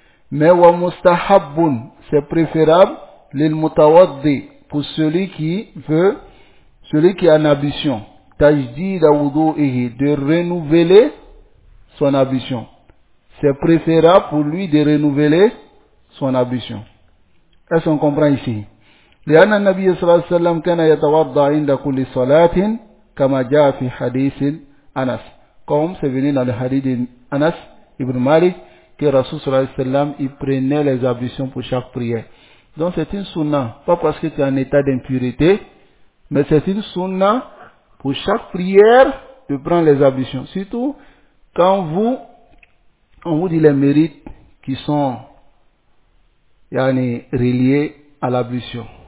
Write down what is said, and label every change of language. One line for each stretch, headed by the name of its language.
French: Mais
Arabic: wa mustahabun,
French: c'est préférable,
Arabic: l'il-mutawaddi,
French: pour celui qui veut, celui qui est en ablution,
Arabic: tajdida wudu'ihi,
French: de renouveler son ablution. C'est préférable pour lui de renouveler son ablution. Est-ce qu'on comprend ici?
Arabic: لأن النبي صلى الله عليه وسلم كان يتوضا عند كل صلاة كما جاء في حديث أنس. كم سبينا الحديث أنس ابن مالك
French: que
Arabic: الرسول صلى الله عليه وسلم
French: prenait les ablutions pour chaque prière. Donc c'est une sunna, pas parce que tu es en état d'impureté, mais c'est une sunna pour chaque prière de prendre les ablutions. Surtout quand vous, on vous dit les mérites qui sont yani reliés à l'ablution.